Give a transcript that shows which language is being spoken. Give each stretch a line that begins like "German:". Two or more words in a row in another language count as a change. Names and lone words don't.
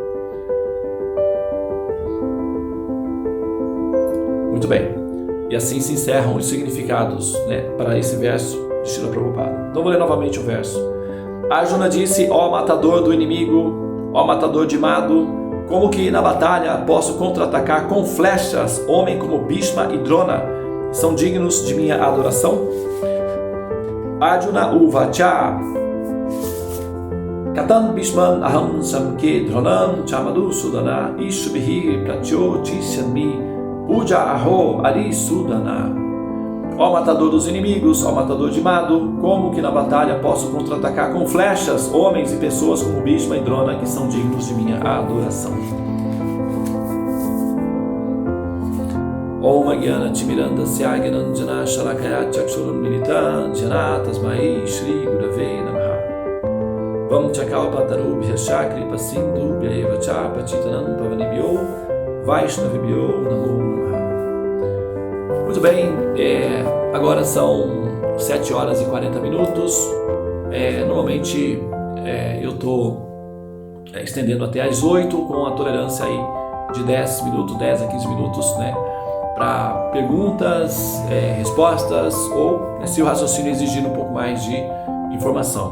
Portuguese: Muito bem, e assim se encerram os significados para esse verso de Srila Prabhupada. Então vou ler novamente o verso. Arjuna disse, ó matador do inimigo, Ó matador de Mado, como que na batalha posso contra-atacar com flechas homem como Bhishma e Drona, que são dignos de minha adoração?
Sanskrit: अर्जुन उवाच कथं भीष्मम् अहं संख्ये द्रोणं च मधुसूदन इषुभिः प्रतियोत्स्यामि पूजार्हौ अरिसूदन.
Portuguese: Ó matador dos inimigos, ó matador de Mado, como que na batalha posso contra-atacar com flechas homens e pessoas como Bhishma e Drona, que são dignos de minha adoração?
Sanskrit: ॐ अज्ञान तिमिरान्धस्य ज्ञानाञ्जन शलाकया चक्षुर् उन्मीलितं येन तस्मै श्री गुरवे नमः. वाञ्छाकल्पतरुभ्यश्च कृपासिन्धुभ्य एव च पतितानां पावनेभ्यो वैष्णवेभ्यो नमो नमः.
Portuguese: Muito bem, agora são 7 horas e 40 minutos. Normalmente eu estou estendendo até às 8, com a tolerância aí de 10 minutos, 10 a 15 minutos, né, para perguntas, respostas, ou se o raciocínio exigir um pouco mais de informação.